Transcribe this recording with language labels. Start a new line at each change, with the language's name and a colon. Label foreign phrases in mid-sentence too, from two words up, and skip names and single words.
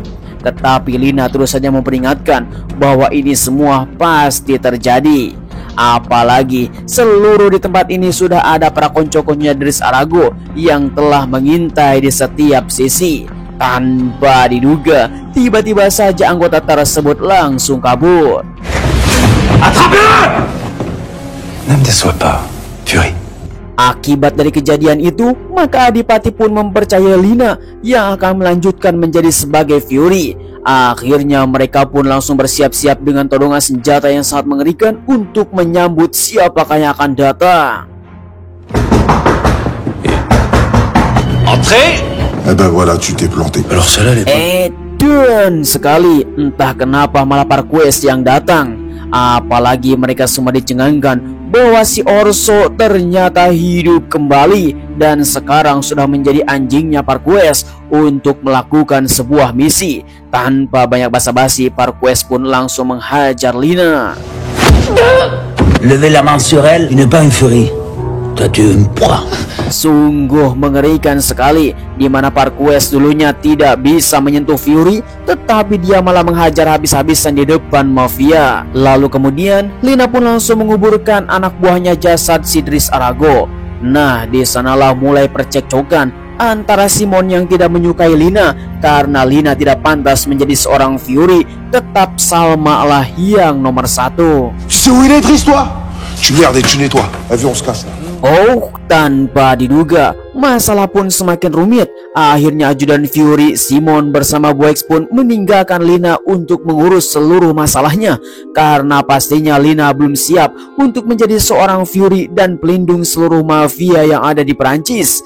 Indonesian: Tetapi Lina terus saja memperingatkan bahwa ini semua pasti terjadi. Apalagi seluruh di tempat ini sudah ada para konco-konconya Dris Arago yang telah mengintai di setiap sisi. Tanpa diduga, tiba-tiba saja anggota tersebut langsung kabur.
French: Attrapez-le! Ne me déçois pas, Fury.
Indonesian: Akibat dari kejadian itu, maka Adipati pun mempercayai Lina yang akan melanjutkan menjadi sebagai Fury. Akhirnya mereka pun langsung bersiap-siap dengan todongan senjata yang sangat mengerikan untuk menyambut siapakah yang akan datang.
French: Entrez! Eh ben voilà, tu t'es planté. Alors celle-là, elle est pas...
Indonesian: Dan sekali, entah kenapa malah Parquest yang datang. Apalagi mereka semua dicengangkan bahwa si Orso ternyata hidup kembali dan sekarang sudah menjadi anjingnya Parquest untuk melakukan sebuah misi. Tanpa banyak basa-basi, Parquest pun langsung menghajar Lina.
French: Levez la main sur elle, tu n'es pas une furie. Toi, tu es une proie.
Indonesian: Sungguh mengerikan sekali, di mana Parquest dulunya tidak bisa menyentuh Fury, tetapi dia malah menghajar habis-habisan di depan mafia. Lalu kemudian Lina pun langsung menguburkan anak buahnya jasad si Dris Arago. Nah, di sanalah mulai percekcokan antara Simon yang tidak menyukai Lina karena Lina tidak pantas menjadi seorang Fury, tetap Salma lah yang nomor satu.
French: Tu sais où il est, Driss, toi? Tu merdes et tu nettoies. Allez, on se casse là.
Indonesian: Oh, tanpa diduga, masalah pun semakin rumit. Akhirnya ajudan Fury, Simon bersama Boex pun meninggalkan Lina untuk mengurus seluruh masalahnya. Karena pastinya Lina belum siap untuk menjadi seorang Fury dan pelindung seluruh mafia yang ada di Perancis.